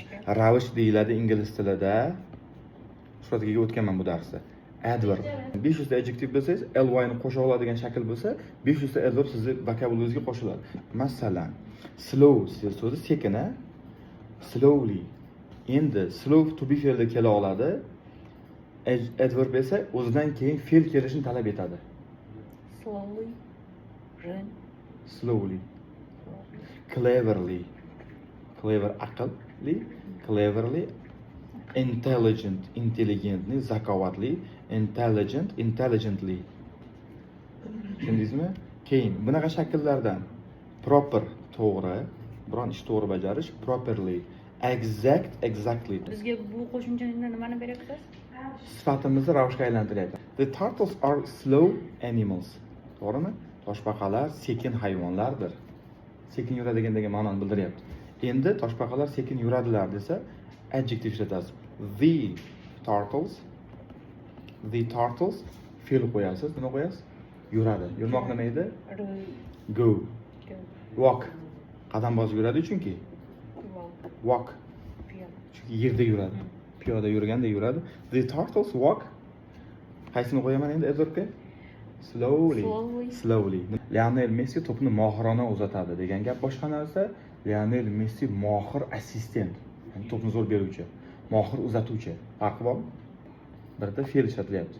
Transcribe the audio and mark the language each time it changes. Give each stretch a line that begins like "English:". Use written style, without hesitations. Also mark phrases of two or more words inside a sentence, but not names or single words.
Uzbek: Ravish deyiladi ingliz tilida. Shularga o'tganman bu darsda. Adverb. 500 ta adjective bilsangiz, ly ni qo'sha oladigan shakl bo'lsa, 500 ta adverb sizning vokabularingizga qo'shiladi. Masalan, slow so'zi sekin, slowly. Endi slow to be fe'li kela oladi. Adverb esa o'zidan keyin fe'l kelishini talab etadi.
English: Slowly. Run. Slowly. Cleverly. Clever aqlli, cleverly. Intelligent, intelligently, zakovatli, intelligent, intelligently.
Uzbek: Tushundingizmi? Keyin bunaqa shakllardan proper to'g'ri, biron ish to'g'ri bajarish,
English: properly, exact, exactly.
Uzbek: Bizga bu qo'shimchadan nimani beryapsiz? Sifatimizni ravishga aylantiryapti.
English: The turtles are slow animals.
Uzbek: To'g'rimi? Toshbaqalar sekin hayvonlardir. Sekin yuradigan degan ma'noni bildiryapti. Endi toshbaqalar sekin yuradilar desa, adjective ishlatasiz.
English: The turtles
Uzbek: fe'l qo'yasiz. Nima qo'yasiz? Yuradi. Yurmoq nima edi? Go. Walk. Qadam bosib yuradi chunki. Walk. Chunki yerda yuradi. Piyoda yurganda yuradi.
English: The turtles walk.
Uzbek: Qaysini qo'yaman endi adverbga? Slowly. Lionel Messi to'pni mohirona uzatadi degan gap boshqa narsa. Lionel Messi mohir assistent. Ya'ni to'pni zo'r beruvchi, mohir uzatuvchi. Farqi bormi? Birda fe'l ishlatilyapti.